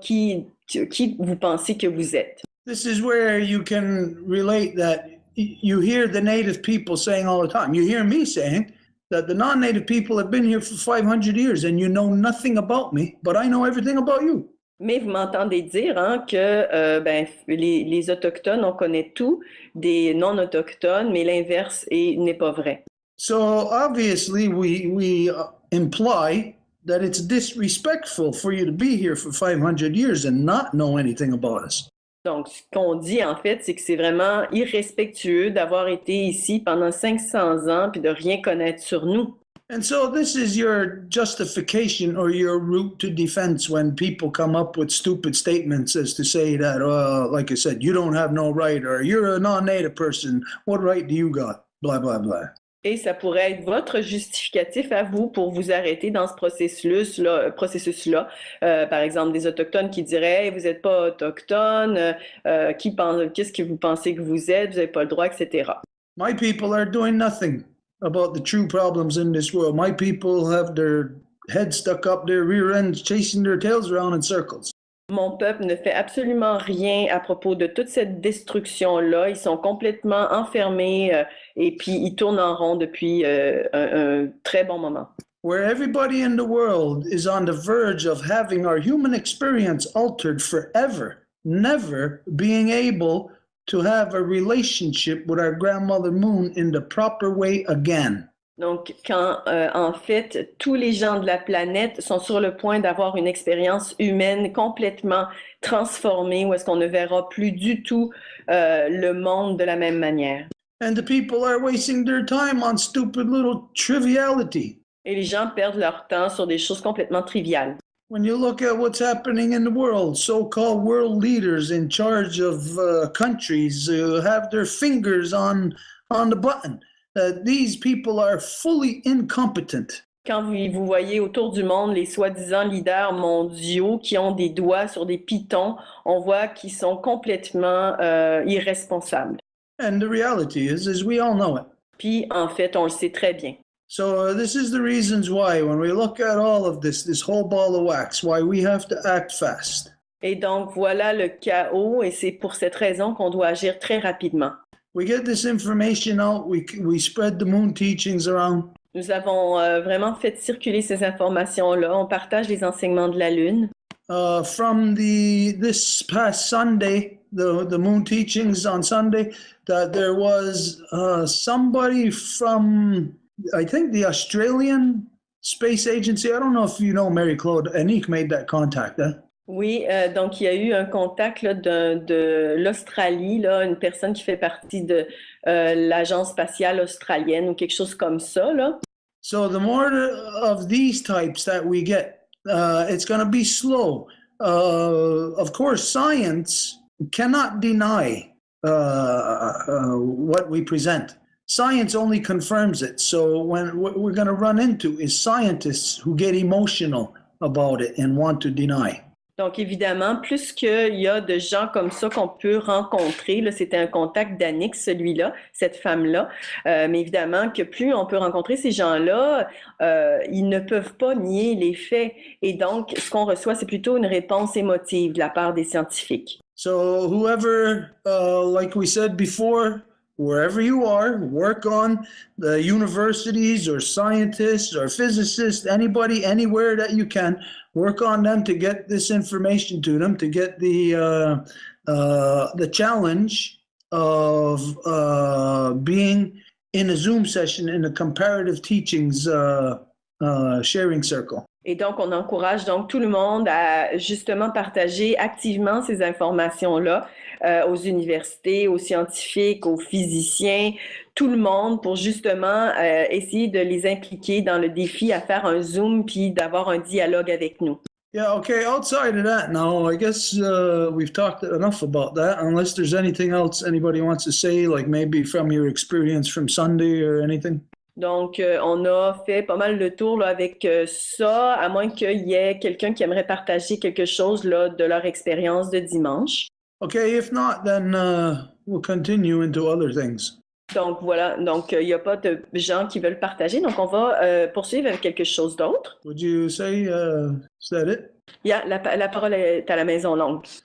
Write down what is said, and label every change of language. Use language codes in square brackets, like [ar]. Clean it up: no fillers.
[fr] Qui vous pensez que vous êtes? [en] This is where you can relate that you hear the native people saying all the time. You hear me saying that the non-native people have been here for 500 years and you know nothing about me, but I know everything about you. [fr] Mais vous m'entendez dire que les Autochtones, on connaît tout des non-Autochtones, mais l'inverse n'est pas vrai. [en] So obviously we imply that it's disrespectful for you to be here for 500 years and not know anything about us. [fr] Donc, ce qu'on dit, en fait, c'est que c'est vraiment irrespectueux d'avoir été ici pendant 500 ans puis de rien connaître sur nous. [en] And so this is your justification or your route to defense when people come up with stupid statements as to say that, like I said, you don't have no right, or you're a non-native person, what right do you got? Blah, blah, blah. [fr] Et ça pourrait être votre justificatif à vous pour vous arrêter dans ce processus-là. Par exemple, des Autochtones qui diraient hey, « vous n'êtes pas Autochtone, qu'est-ce que vous pensez que vous êtes, vous n'avez pas le droit, etc. » [en] My people are doing nothing about the true problems in this world. My people have their heads stuck up their rear ends, chasing their tails around in circles. [fr] Mon peuple ne fait absolument rien à propos de toute cette destruction-là. Ils sont complètement enfermés et puis ils tournent en rond depuis un très bon moment. [en] Where everybody in the world is on the verge of having our human experience altered forever, never being able to have a relationship with our grandmother moon in the proper way again. [fr] Donc, quand en fait, tous les gens de la planète sont sur le point d'avoir une expérience humaine complètement transformée, où est-ce qu'on ne verra plus du tout le monde de la même manière. [en] And the people are wasting their time on stupid little triviality. [fr] Et les gens perdent leur temps sur des choses complètement triviales. [en] When you look at what's happening in the world, so-called world leaders in charge of countries have their fingers on the button. These people are fully incompetent. [fr] Quand vous voyez autour du monde les soi-disant leaders mondiaux qui ont des doigts sur des pitons, on voit qu'ils sont complètement irresponsables. [en] And the reality is we all know it. [fr] Puis, en fait, on le sait très bien. [en] So this is the reasons why, when we look at all of this whole ball of wax, why we have to act fast. [fr] Et donc, voilà le chaos, et c'est pour cette raison qu'on doit agir très rapidement. [en] We get this information out, we spread the moon teachings around. [fr] Nous avons vraiment fait circuler ces informations-là. On partage les enseignements de la Lune. [en] From this past Sunday, the moon teachings on Sunday, that there was somebody from, I think, the Australian Space Agency. I don't know if you know Mary Claude. Anik made that contact. [fr] Oui, donc il y a eu un contact là, de l'Australie, là, une personne qui fait partie de l'Agence spatiale australienne ou quelque chose comme ça, là. [en] So the more of these types that we get, it's going to be slow. Of course, science cannot deny what we present. Science only confirms it. So what we're going to run into is scientists who get emotional about it and want to deny. [fr] Donc, évidemment, plus qu'il y a de gens comme ça qu'on peut rencontrer, là, c'était un contact d'Annick, celui-là, cette femme-là, mais évidemment que plus on peut rencontrer ces gens-là, ils ne peuvent pas nier les faits. Et donc, ce qu'on reçoit, c'est plutôt une réponse émotive de la part des scientifiques. [en] So whoever, like we said before, wherever you are, work on the universities or scientists or physicists, anybody, anywhere that you can, work on them to get this information to them, to get the challenge of being in a Zoom session in a comparative teachings sharing circle. [fr] Et donc, on encourage donc tout le monde à justement partager activement ces informations-là aux universités, aux scientifiques, aux physiciens, tout le monde pour justement essayer de les impliquer dans le défi à faire un Zoom puis d'avoir un dialogue avec nous. [en] Yeah, okay, outside of that now, I guess we've talked enough about that, unless there's anything else anybody wants to say, like maybe from your experience from Sunday or anything. [fr] Donc, on a fait pas mal de tours là, avec ça, à moins qu'il y ait quelqu'un qui aimerait partager quelque chose là, de leur expérience de dimanche. [en] Okay, if not, then we'll continue into other things. [fr] Donc voilà, donc il n'y a pas de gens qui veulent partager, donc on va poursuivre avec quelque chose d'autre. [en] Would you say, is that it? [fr] Yeah, la parole est à la Maison Longue.